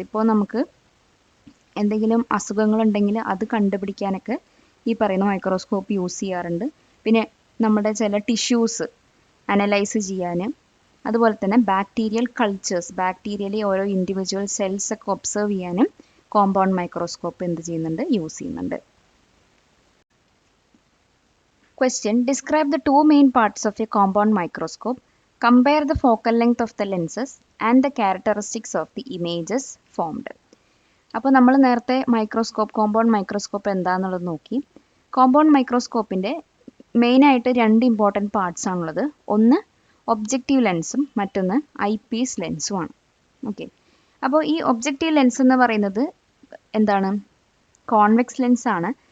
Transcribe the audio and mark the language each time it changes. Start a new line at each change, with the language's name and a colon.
Malayalam: ഇപ്പോൾ നമുക്ക് എന്തെങ്കിലും അസുഖങ്ങളുണ്ടെങ്കിൽ അത് കണ്ടുപിടിക്കാനൊക്കെ ഈ പറയുന്ന മൈക്രോസ്കോപ്പ് യൂസ് ചെയ്യാറുണ്ട്. പിന്നെ നമ്മുടെ ചില ടിഷ്യൂസ് അനലൈസ് ചെയ്യാനും, അതുപോലെ തന്നെ ബാക്ടീരിയൽ കൾച്ചേഴ്സ്, ബാക്ടീരിയയിലെ ഓരോ ഇൻഡിവിജ്വൽ സെൽസ് ഒക്കെ ഒബ്സർവ് ചെയ്യാനും കോമ്പൗണ്ട് മൈക്രോസ്കോപ്പ് എന്ത് ചെയ്യുന്നുണ്ട്, യൂസ് ചെയ്യുന്നുണ്ട്.
English: Question: Describe the two main parts of a compound microscope. Compare the focal length of the lenses and the characteristics of the images formed.
Malayalam: അപ്പോൾ നമ്മൾ നേരത്തെ compound microscope എന്താണെന്നുള്ളത് നോക്കി. കോമ്പൗണ്ട് മൈക്രോസ്കോപ്പിൻ്റെ മെയിനായിട്ട് 2 ഇമ്പോർട്ടൻറ്റ് പാർട്സ് ആണുള്ളത്. ഒന്ന് ഒബ്ജക്റ്റീവ് ലെൻസും മറ്റൊന്ന് ഐ പീസ് ലെൻസുമാണ്. ഓക്കെ, അപ്പോൾ ഈ ഒബ്ജക്റ്റീവ് ലെൻസ് എന്ന് പറയുന്നത് എന്താണ്, കോൺവെക്സ് ലെൻസ് ആണ്.